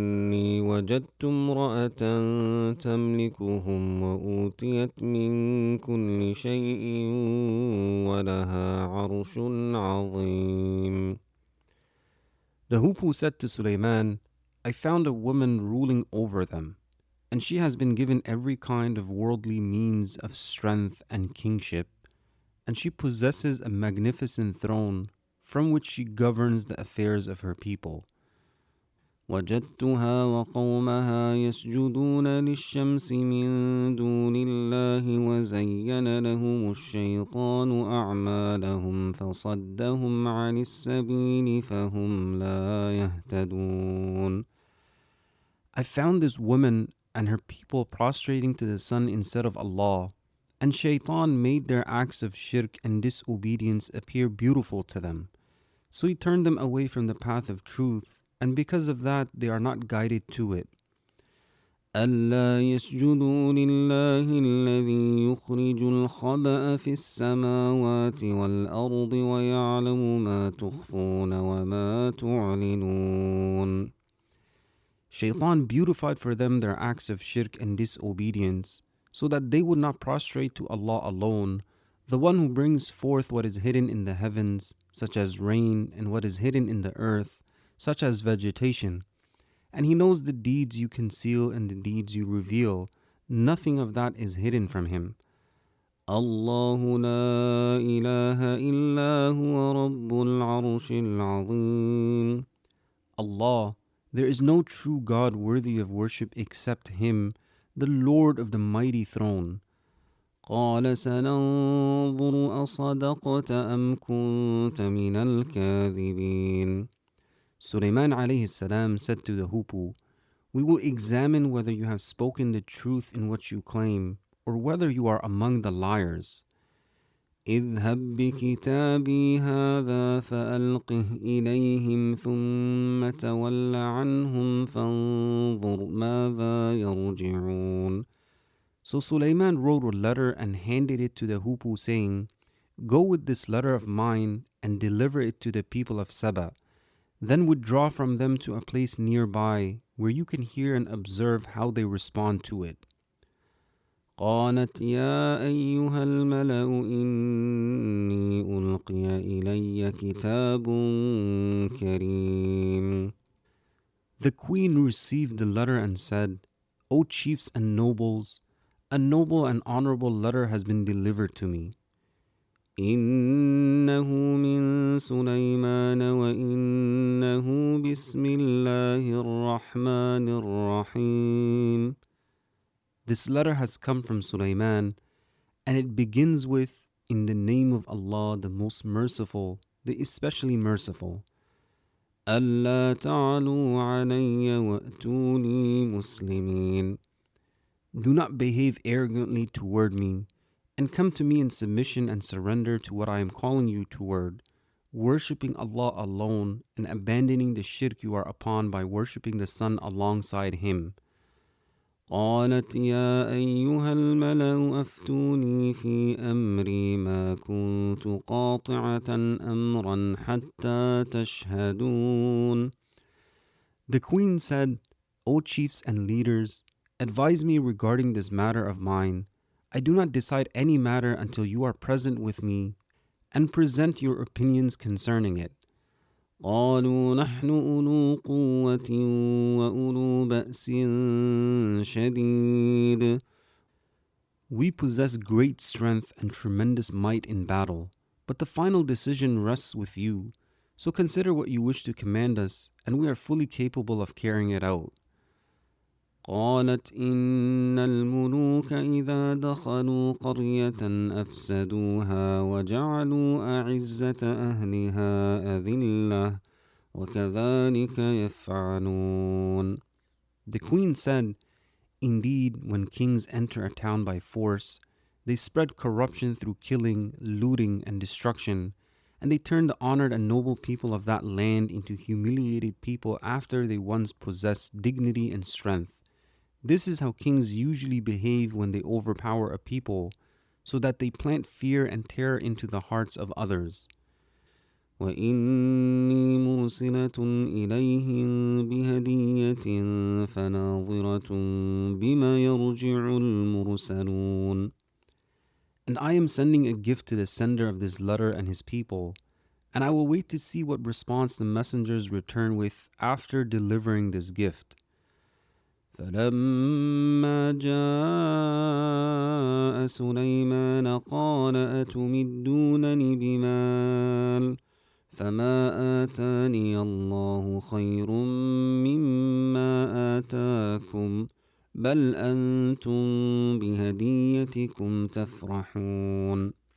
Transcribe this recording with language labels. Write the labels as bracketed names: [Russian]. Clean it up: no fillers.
[Arabic] إني وجدت امرأة تملكهم وأوتيت من كل شيء ولها عرش عظيم. [English] The Hoopoe said to Sulayman, I found a woman ruling over them, and she has been given every kind of worldly means of strength and kingship, and she possesses a magnificent throne from which she governs the affairs of her people. [Arabic] وجدتها وقومها يسجدون للشمس من دون الله وزين لهم الشيطان أعمالهم فصدهم عن السبيل فهم لا يهتدون. [English] I found this woman and her people prostrating to the sun instead of Allah, and Shaitan made their acts of shirk and disobedience appear beautiful to them. So he turned them away from the path of truth, and because of that they are not guided to it. [Arabic] ألا يسجدوا لله الذي يخرج الخبأ في السماوات والأرض ويعلم ما تخفون وما تعلنون. [English] Shaitan beautified for them their acts of shirk and disobedience, so that they would not prostrate to Allah alone, the one who brings forth what is hidden in the heavens, such as rain, and what is hidden in the earth, such as vegetation. And He knows the deeds you conceal and the deeds you reveal. Nothing of that is hidden from Him. [Arabic] الله لا إله إلا هو رب العرش العظيم. [English] Allah, there is no true God worthy of worship except Him, the Lord of the mighty throne. [Arabic] قال سننظر أصدقت أم كنت من الكاذبين. [English] Sulayman عليه said to the Hoopoe, We will examine whether you have spoken the truth in what you claim, or whether you are among the liars. [Arabic] اذهب بكتابي هذا فألقه إليهم ثم تول عنهم فانظر ماذا يرجعون. [English] So Sulayman wrote a letter and handed it to the Hoopoe, saying, Go with this letter of mine and deliver it to the people of Saba. Then withdraw from them to a place nearby where you can hear and observe how they respond to it. [Arabic] قالت يا أيها الملأ إني ألقي إلي كتاب كريم. [English] The queen received the letter and said, O chiefs and nobles, a noble and honorable letter has been delivered to me. [Arabic] إنه من سليمان وإنه بسم الله الرحمن الرحيم. [English] This letter has come from Sulayman, and it begins with, In the name of Allah, the most merciful, the especially merciful. [Arabic] ألا تعلوا علي وأتوني مسلمين. [English] Do not behave arrogantly toward me, and come to me in submission and surrender to what I am calling you toward, worshipping Allah alone and abandoning the shirk you are upon by worshipping the sun alongside Him. [Arabic] قالت يا أيها الملأ أفتوني في أمري ما كنت قاطعة أمرا حتى تشهدون. [English] The queen said, O chiefs and leaders, advise me regarding this matter of mine. I do not decide any matter until you are present with me and present your opinions concerning it. [Arabic] قالوا نحن أولو قوة وأولو بأس شديد. [English] We possess great strength and tremendous might in battle, but the final decision rests with you. So consider what you wish to command us, and we are fully capable of carrying it out. [Arabic] قالت إن الملوك إذا دخلوا قرية أفسدوها وجعلوا أعزة أهلها أذلة وكذلك يفعلون. [English] The queen said, Indeed, when kings enter a town by force, they spread corruption through killing, looting, and destruction, and they turn the honored and noble people of that land into humiliated people after they once possessed dignity and strength. This is how kings usually behave when they overpower a people, so that they plant fear and terror into the hearts of others. [Arabic] وإني مرسلة إليهم بهدية فناظرة بما يرجع المرسلون. [English] And I am sending a gift to the sender of this letter and his people, and I will wait to see what response the messengers return with after delivering this gift. [Arabic] فلما جاء سليمان قال أتمدونني بمال فما آتاني الله خير مما آتاكم بل أنتم بهديتكم تفرحون.